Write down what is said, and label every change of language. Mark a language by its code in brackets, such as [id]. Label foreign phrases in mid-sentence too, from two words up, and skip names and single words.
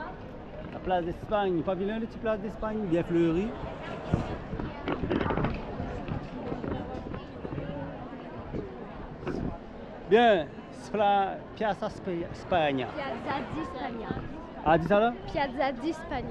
[fr] La place d'Espagne. Pas vilain, les petites places d'Espagne, bien fleuries. Bien, c'est la Piazza Spagna. Piazza di Spagna. Ah, dis ça là? Piazza di Spagna.